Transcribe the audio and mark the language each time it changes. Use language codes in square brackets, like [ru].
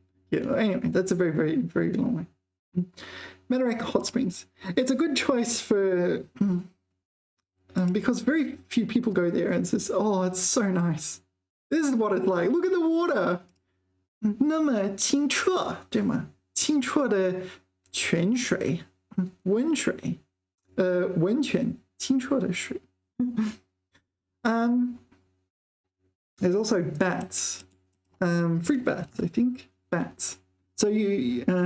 [en] Yeah. Anyway, that's a very long way. Mediocre Hot Springs. It's a good choice for because very few people go there, and says, "Oh, it's so nice. This is what it's like. Look at the water. [zh] 那么清澈，对吗？清澈的泉水，温水，温泉，清澈的水。 [en] There's also bats, fruit bats, I think, bats. So yeah.